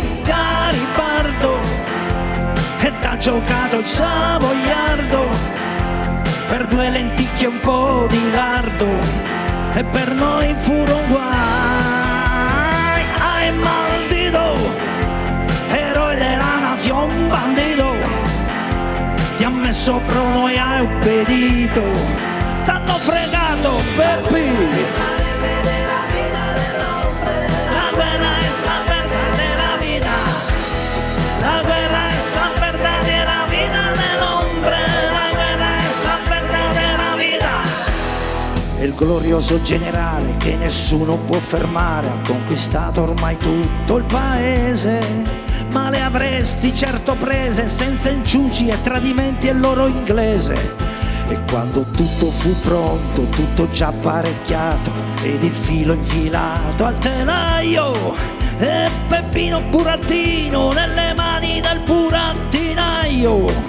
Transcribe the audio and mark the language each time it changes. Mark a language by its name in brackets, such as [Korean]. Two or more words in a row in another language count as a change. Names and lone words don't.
[Italian] Garibaldo, e t'ha giocato il savoiardo per 2 lenticchie e un po' di lardo, e per noi furono guai. Ai maldito, eroe della nazione, bandito, ti ha come sopra noi hai obbedito, t'hanno fregato Peppi. [Spanish] La guerra es la verdadera vida, la guerra es la verdadera vida del hombre, la guerra es la verdadera vida. [Italian] E il glorioso generale che nessuno può fermare ha conquistato ormai tutto il paese, ma le avresti certo prese senza inciuci e tradimenti e loro inglese. E quando tutto fu pronto, tutto già apparecchiato ed il filo infilato al telaio, e Peppino burattino nelle mani del burattinaio.